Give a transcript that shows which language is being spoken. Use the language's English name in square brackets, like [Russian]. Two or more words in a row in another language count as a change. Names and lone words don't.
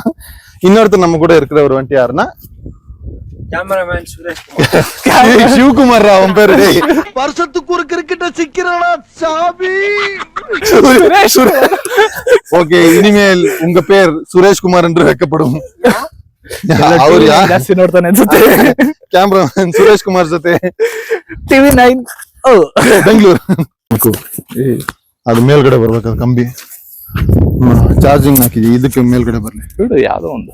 [Tamil] இன்னொருத்தர் நம்ம கூட இருக்கிறவர் வந்துட்டு யாருன்னா கேமராமேன் சுரேஷ் சிவகுமார். அவன் பேரு வருஷத்துக்கு ஒரு கிரிக்கெட்ட சிக்கிறடா சாமி. ஓகே, இனிமேல் உங்க பேர் சுரேஷ்குமார் என்று வைக்கப்படும். [Kannada] ಅವ್ರು ಜಾಸ್ತಿ ನೋಡ್ತಾನೆ ಅನ್ಸುತ್ತೆ. ಕ್ಯಾಮ್ರಾಮನ್ ಸುರೇಶ್ ಕುಮಾರ್ ಜೊತೆ TV9 ಬೆಂಗಳೂರು. ಅದು ಮೇಲ್ಗಡೆ ಬರ್ಬೇಕು, ಅದು ಕಂಬಿ ಚಾರ್ಜಿಂಗ್ ಹಾಕಿದ್ವಿ, ಇದಕ್ಕೆ ಮೇಲ್ಗಡೆ ಬರ್ಲಿ. ಯಾವ್ದೋ ಒಂದು